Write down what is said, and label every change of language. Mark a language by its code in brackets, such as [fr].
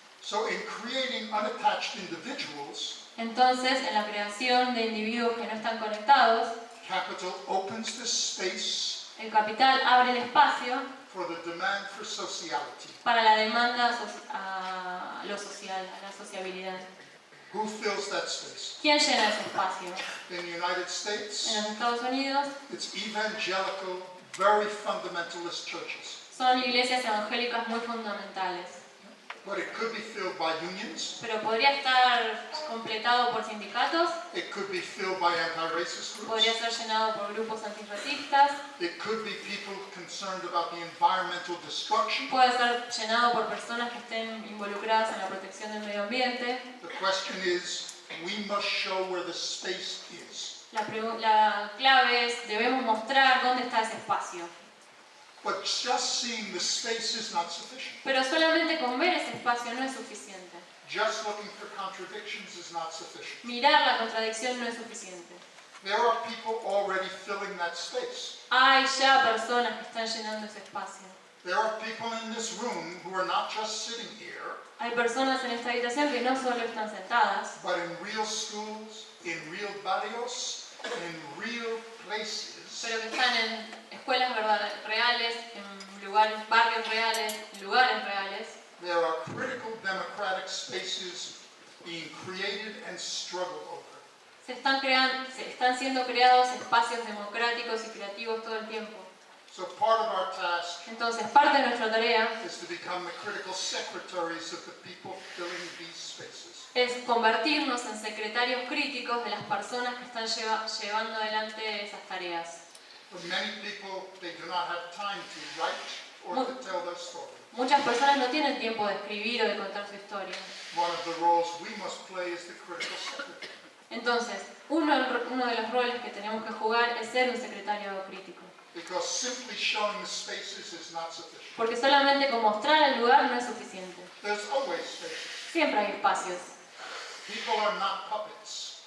[en] So in creating unattached individuals, [es] Entonces, en la creación de individuos que no están conectados, [en] capital opens the space [es] el capital abre el espacio [en] for the demand for sociality. [es] para la demanda a lo social, a la sociabilidad. [en] Who fills that space? [es] ¿Quién llena ese espacio? [en] In the United [es] En [en] States, [es] los Estados Unidos [en] it's evangelical, very fundamentalist churches. [es] son iglesias evangélicas muy fundamentales, [en] But it could be filled by unions, [es] pero podría estar completado por sindicatos, [en] it could be filled by anti-racist [es] podría [en] groups, [es] ser llenado por grupos antirracistas, [en] it could be people concerned about the environmental destruction. [es] puede ser llenado por personas que estén involucradas en la protección del medio ambiente. [en] The question is, we must show where the space is. [es] La clave es, debemos mostrar dónde está ese espacio. [en] But just seeing the space is not sufficient. [es] Pero solamente con ver ese espacio no es suficiente. [en] Just looking for contradictions is not sufficient. [es] Mirar la contradicción no es suficiente. [en] There are people already filling that space. [es] Hay ya personas que están llenando ese espacio. [en] There are people in this room who are not just sitting here, [es] Hay personas en esta habitación que no solo están sentadas, [en] but in real schools, in real barrios, in real places, [es] pero que están en escuelas reales, en barrios reales, en lugares reales. [en] there are critical democratic spaces being created and struggled over. [es] Se están siendo creados espacios democráticos y creativos todo el tiempo. [en] So part of our task [es] Entonces, parte de nuestra tarea [en] is to become the critical secretaries of the people filling these spaces. [es] es convertirnos en secretarios críticos de las personas que están llevando adelante esas tareas. [en] For many people, they do not have time to write or to tell their story. [es] Muchas personas no tienen tiempo de escribir o de contar su historia. [en] One of the roles we must play is the critical secretary. [es] Entonces, uno de los roles que tenemos que jugar es ser un secretario crítico. [en] Because simply showing the spaces is not sufficient. [es] Porque solamente con mostrar el lugar no es suficiente. [en] There's always spaces. [es] Siempre hay espacios. [en] People are not puppets.